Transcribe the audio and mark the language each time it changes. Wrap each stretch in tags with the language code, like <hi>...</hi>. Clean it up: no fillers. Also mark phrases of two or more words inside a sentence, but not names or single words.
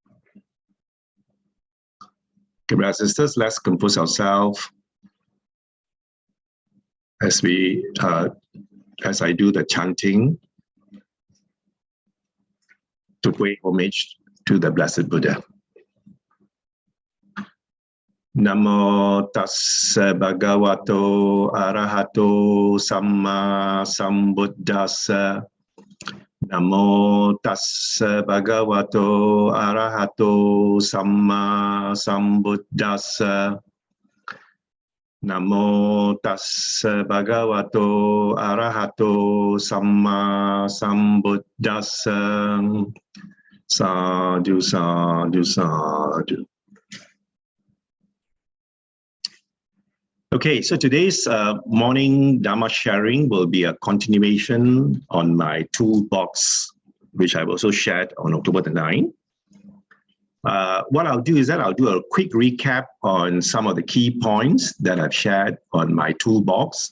<en>Okay, brothers and sisters, let's compose ourselves as I do the chanting to pay homage to the Blessed Buddha.</en> <pi>Namo tassa bhagavato arahato samma sambuddhassa. Namo tassa bhagavato arahato samma sambuddhassa. Namo tassa bhagavato arahato samma sambuddhassa. Sadhu, sadhu, sadhu.</pi> <en>Okay, so today's morning Dhamma sharing will be a continuation on my toolbox, which I've also shared on October the 9th. What I'll do is that I'll do a quick recap on some of the key points that I've shared on my toolbox.</en>